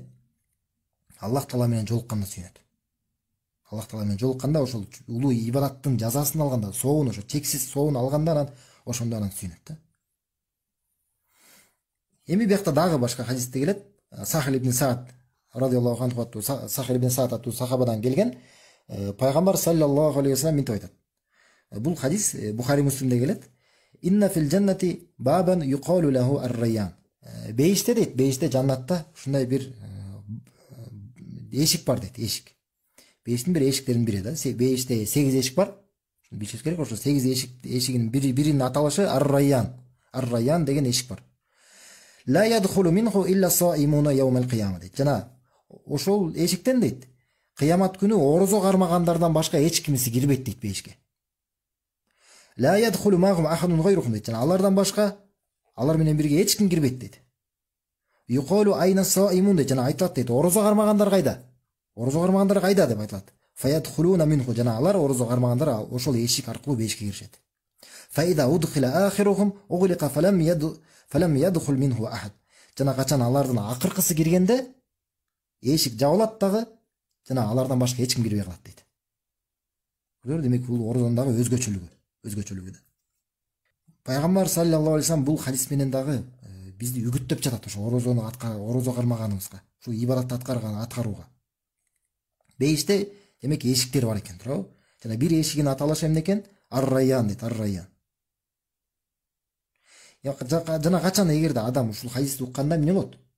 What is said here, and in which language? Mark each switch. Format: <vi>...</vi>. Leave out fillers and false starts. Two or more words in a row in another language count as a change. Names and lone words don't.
<ky>Аллах Таала менен жолукканда сүйүнөт. Аллах Таала менен жолукканда, ошол улуу ибадаттын жазасын алганда, соовун, ошо чексиз соовун алганда анан ошондо анан сүйүнөт да. Эми биякта дагы башка хадисте келет. Сахил ибн Саад</ky> <ar>رضي الله عنه</ar> <ky>аттуу Сахил ибн Саад аттуу сахабадан келген. Пайгамбар</ky> <ar>صلى الله عليه وسلم</ar> <ky>мынтип айтат. Бул хадис Бухари Муслимде келет.</ky> <ar>إن في الجنة بابا يقال له الريان.</ar> <ky>Бейиште дейт, бейиште жаннатта ушундай бир эшик бар дейт, эшик. Бейиштин бир эшиктеринин бири да. Бейиште 8 эшик бар. Билишиңиз керек, ошо 8 эшигинин биринин аталышы ар-райян. Ар-райян деген эшик бар.</ky> <ar>لا يدخل منه إلا الصائمون يوم القيامة дейт.</ar> <ky>Жана ошол эшиктен дейт, кыямат күнү орозо кармагандардан башка эч кимиси кирбейт дейт бейишке.</ky> <ar>لا يدخل معهم أحد غيرهم дейт.</ar> <ky>Жана алардан башка, алар менен бирге эч ким кирбейт дейт.</ky> <ar>يقال أين الصائمون дейт.</ar> <ky>Жана айтылат дейт, орозо кармагандар кайда? Орозо кармагандар кайда деп айтылат.</ky> <ar>فيدخلون منه.</ar> <ky>Жана алар орозо кармагандар ошол эшик аркылуу бейишке киришет.</ky> <ar>فإذا أدخل آخرهم أغلق فلم يدخل منه أحد.</ar> <ky>Жана качан алардын акыркысы киргенде эшик жабылат дагы, жана алардан башка эч ким кирбей калат дейт. Демек бул орозонун дагы өзгөчөлүгү да. Пайгамбар</ky> <ar>صلى الله عليه وسلم</ar> <ky>бул хадис менен дагы бизди үгүттөп жатат ошо орозо кармаганыбызга, ушул ибадатты аткарууга. Бейиште демек эшиктер бар экен, туурабы? Жана бир эшигинин аталышы эмне экен? Ар-райян дейт, ар-райян. Жана качан эгерде адам ушул хадисти укканда эмне болот?</ky>